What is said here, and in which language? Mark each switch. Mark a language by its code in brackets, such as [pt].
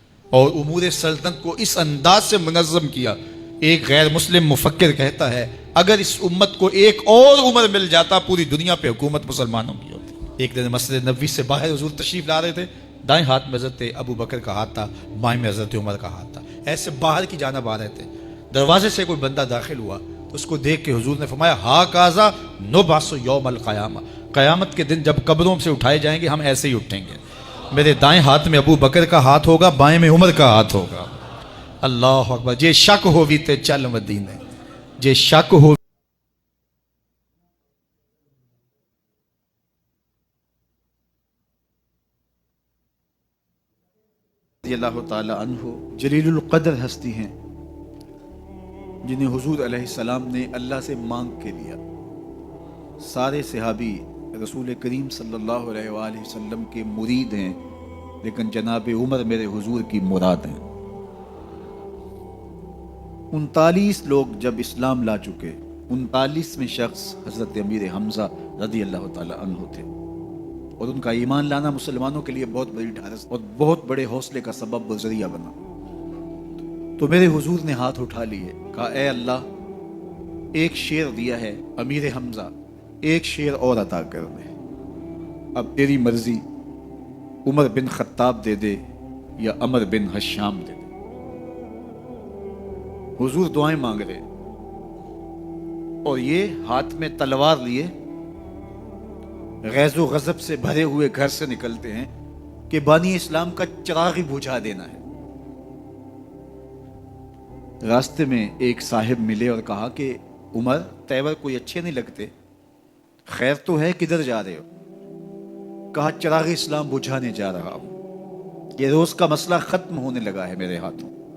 [ur] اور امور سلطنت کو اس انداز سے منظم کیا۔ ایک غیر مسلم مفکر کہتا ہے اگر اس امت کو ایک اور عمر مل جاتا پوری دنیا پہ حکومت مسلمانوں کی ہوتی۔ ایک دن مسجد نبوی سے باہر حضور تشریف لا رہے تھے، دائیں ہاتھ میں حضرت ابو بکر کا ہاتھ تھا، بائیں میں حضرت عمر کا ہاتھ تھا، ایسے باہر کی جانب آ رہے تھے۔ دروازے سے کوئی بندہ داخل ہوا تو اس کو دیکھ کے حضور نے فرمایا [ar] ہا کازا نبعث یوم القیامہ، [ur] قیامت کے دن جب قبروں سے اٹھائے جائیں گے ہم ایسے ہی اٹھیں گے، میرے دائیں ہاتھ میں ابو بکر کا ہاتھ ہوگا، بائیں میں عمر کا ہاتھ ہوگا۔ [ar] اللہ اکبر. [pa] جے شک ہووی تے چل مدینے, جے شک ہو [ur] رضی اللہ تعالی عنہ جلیل القدر ہستی ہیں جنہیں حضور علیہ السلام نے اللہ سے مانگ کے لیا. سارے صحابی رسول کریم صلی اللہ علیہ وآلہ وسلم کے مرید ہیں, لیکن جناب عمر میرے حضور کی مراد ہیں. 39 لوگ جب اسلام لا چکے, 39ویں شخص حضرت امیر حمزہ رضی اللہ تعالی عنہ تھے, اور ان کا ایمان لانا مسلمانوں کے لیے بہت بڑی ڈھارس اور بہت بڑے حوصلے کا سبب و ذریعہ بنا. تو میرے حضور نے ہاتھ اٹھا لیے, کہا اے اللہ, ایک شیر دیا ہے امیر حمزہ, ایک شیر اور عطا کر دے. اب تیری مرضی, عمر بن خطاب دے دے یا عمر بن حشام دے دے. حضور دعائیں مانگ رہے, اور یہ ہاتھ میں تلوار لیے غیظ و غضب سے بھرے ہوئے گھر سے نکلتے ہیں کہ بانی اسلام کا چراغ ہی بجھا دینا ہے. راستے میں ایک صاحب ملے اور کہا کہ عمر, تیور کوئی اچھے نہیں لگتے, خیر تو ہے, کدھر جا رہے ہو؟ کہا چراغ اسلام بجھانے جا رہا ہوں, یہ روز کا مسئلہ ختم ہونے لگا ہے میرے ہاتھوں.